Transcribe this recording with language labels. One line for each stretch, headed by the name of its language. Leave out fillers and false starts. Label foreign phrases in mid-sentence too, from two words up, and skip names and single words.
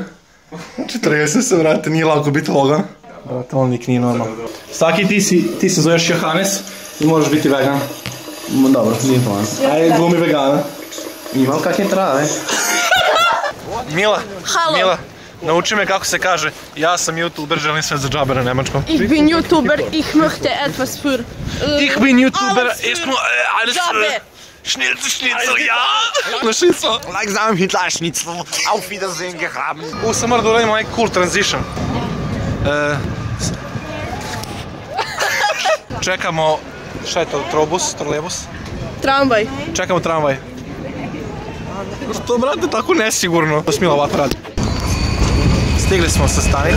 Serbian: Znači, tresem se, brate, nije lako biti Logan. Brate, on lik nije normalno. Saki, ti se zoveš Johannes i možeš biti vegan. Dobro, nije to vas. Ajde, glumi vegana. Imam kakve trave. Mila, Halo. Mila, nauči me kako se kaže, ja sam youtuber, želim sve za džabe na nemačkom.
German: Ich bin YouTuber, ich möchte etwas für... Ich bin YouTuber, ich mu...
Serbian: Džabe.
German: Schnitzel, ja! Na Schnitzel. Langsam Hitler Schnitzel, auf Wiedersehen gehabt.
Serbian: Sam moram da uradim ovaj
English: cool transition.
Serbian: Čekamo, šta je to, trolebus? Tramvaj. Čekamo tramvaj. Što, brate, tako nesigurno? To Smila ovako radi. Stigli smo sa stanice.